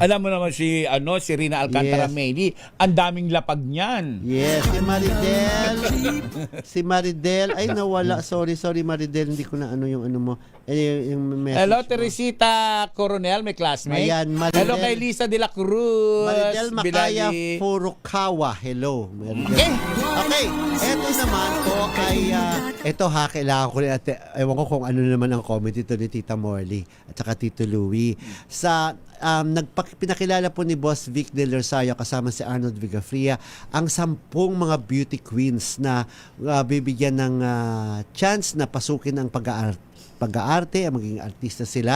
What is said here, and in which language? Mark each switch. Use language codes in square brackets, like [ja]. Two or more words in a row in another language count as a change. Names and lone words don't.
[tl] Alam mo naman si Rina Alcantara Yes. Meli, ang daming lapag niyan. Yes, si Maridel, ay nawala. Sorry Maridel, hindi ko na ano yung ano mo. Yung message Hello, mo. Teresita Coronel, may classmate. Ayan, Maridel. Hello kay Lisa de la Cruz. Maridel Makaya Bilali. Furukawa. Hello. Okay, eto naman po ay eto kailangan ko rin ewan ko kung ano naman ang comment ito ni Tita Morley at saka Tito Louie. Sa pinakilala po ni Boss Vic Del Rosario kasama si Arnold Vigafria ang 10 mga [en] beauty queens [tl] na bibigyan ng chance na pasukin ang pag-aarte, maging artista sila.